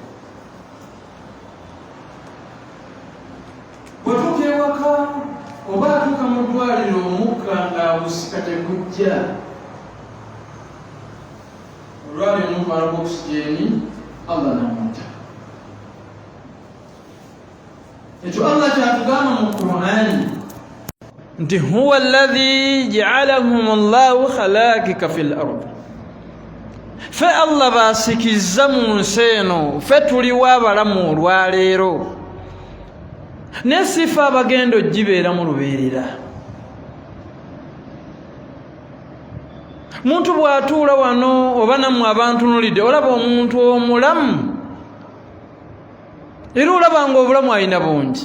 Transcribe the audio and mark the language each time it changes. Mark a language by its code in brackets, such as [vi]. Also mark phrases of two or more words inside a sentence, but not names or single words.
[lg] Bwatuuka ewaka oba atuuka mu ddwaliro omukka ng'abusika tegujja, olwali omutwala oxygeni Allah namutta. Ekyo Allah kyatugamba mu Qur'ani nti [ar] هو الذي جعلهم الله خلائف في الأرض. [lg] Fe Allah basikizza mu nsi eno, fe tuliwo abalamu olwaleero, ne sifa abagenda ogibeera mu lubeerera. Muntu bw'atuula wano oba nammwe abantunulidde olaba omuntu omulamu, era olaba ng'obulamu alina bungi.